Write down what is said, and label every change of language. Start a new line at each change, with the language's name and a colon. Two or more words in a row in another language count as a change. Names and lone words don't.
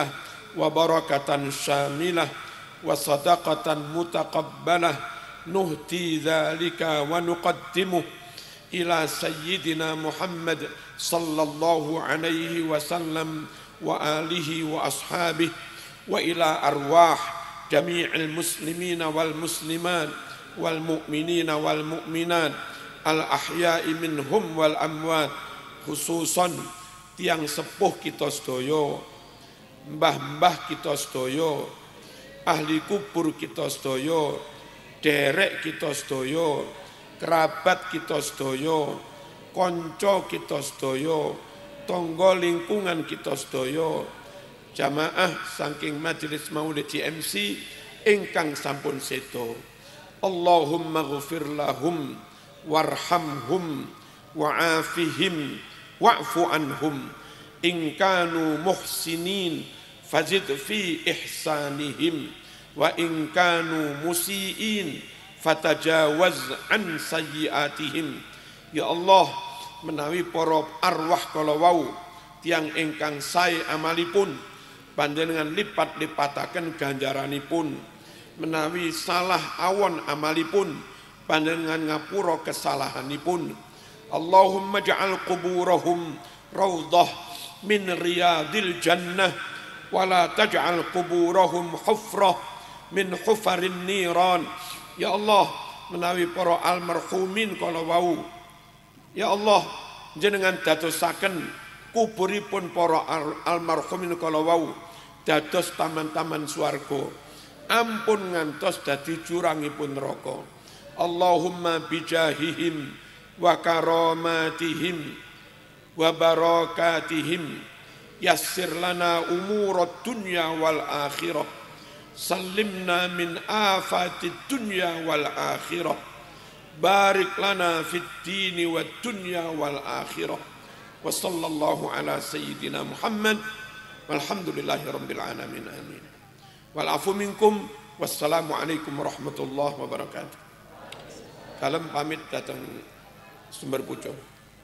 Arabic: وبركة شاملة وصدقة متقبلة نهدي ذلك ونقدمه إلى سيدنا محمد صلى الله عليه وسلم وآله وأصحابه وإلى أرواح جميع المسلمين والمسلمات والمؤمنين والمؤمنات الأحياء منهم
Javanese: والأموات khususan tiang sepuh kita sedaya, mbah-mbah kita sedaya, ahli kubur kita sedaya, derek kita sedaya, kerabat kita sedaya, konco kita sedaya, tangga lingkungan kita sedaya, jamaah saking majelis Maulid GMC ingkang sampun sedo.
Arabic: اللهم اغفر لهم وارحمهم وعافهم واعف عنهم إن كانوا محسنين فزد في إحسانهم وإن كانوا مسيئين فتجاوز عن سيئاتهم. يا الله,
Javanese: menawi para arwah kala wau tiang ingkang sae amalipun panjenengan lipat-lipataken ganjaranipun, menawi salah awon amalipun panjenengan ngapura kesalahanipun.
Arabic: اللهم اجعل قبورهم روضة من رياض الجنة ولا تجعل قبورهم حفرة من حفر النيران. يا الله,
Javanese: menawi para almarhumin kala wau,
Arabic: يا الله,
Javanese: jenengan dadosaken kuburipun para almarhumin kala wau dados taman-taman swarga, ampun ngantos dadi jurangipun neraka.
Arabic: اللهم بجاههم وكراماتهم وبركاتهم يسر لنا أمور الدنيا والآخرة سلمنا من آفات الدنيا والآخرة بارك لنا في الدين والدنيا والآخرة وصلى الله على سيدنا محمد والحمد لله رب العالمين آمين والعفو منكم والسلام عليكم ورحمة الله وبركاته.
Javanese: Salam pamit datang Sumber Pucung.